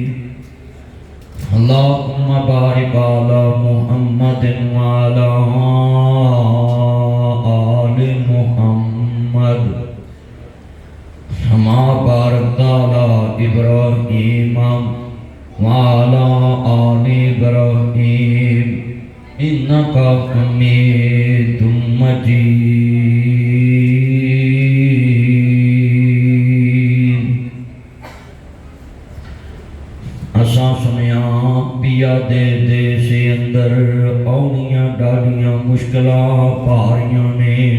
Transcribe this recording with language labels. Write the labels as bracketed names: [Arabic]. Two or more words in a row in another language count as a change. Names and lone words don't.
[Arabic] اللهم بارك على محمد وعلى آل محمد كما باركت على إبراهيم وعلى آل إبراهيم إنك حميد مجيد. [Punjabi] اسا سنیا پیا دے سے اندر اونیاں ڈالیاں مشکلاں بھاریاں نے.